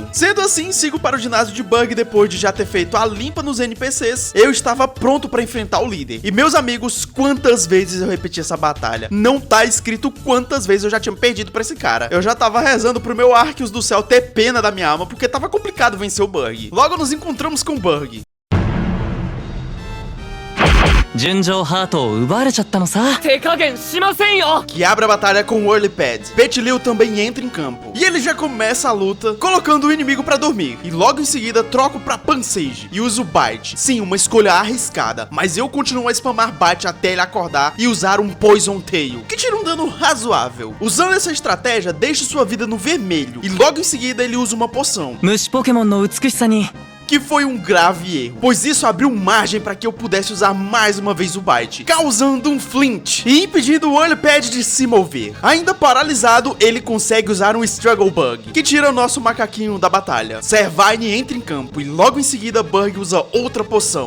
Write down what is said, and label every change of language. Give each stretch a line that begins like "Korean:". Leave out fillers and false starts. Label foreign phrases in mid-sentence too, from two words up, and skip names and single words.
Portuguese: Sendo assim, sigo para o ginásio de Bug depois de já ter feito a limpa nos NPCs. Eu estava pronto pra enfrentar o líder. E meus amigos, quantas vezes eu repeti essa batalha? Não tá escrito quantas vezes eu já tinha perdido pra esse cara. Eu já tava rezando pro meu Arceus do céu ter pena da minha alma, porque tava complicado vencer o Bug. Logo nos encontramos com o Bug.
Japanese: 純情ハートを奪われちゃったのさ。手加減しませんよ。
Portuguese: Que abre a batalha com o Early Pad. Petilil também entra em campo. E ele já começa a luta, colocando o inimigo pra dormir. E logo em seguida troco pra Pansage e uso Bite. Sim, uma escolha arriscada, mas eu continuo a spamar Bite até ele acordar e usar um Poison Tail, que tira um dano razoável. Usando essa estratégia, deixa sua vida no vermelho. E logo em seguida ele usa uma poção.
Japanese: 虫ポケモンの美しさに
Portuguese: Que foi um grave erro, pois isso abriu margem para que eu pudesse usar mais uma vez o Bite, causando um flinch e impedindo o Early Pad de se mover. Ainda paralisado, ele consegue usar um Struggle Bug, que tira o nosso macaquinho da batalha. Servine entra em campo e logo em seguida Bug usa outra poção.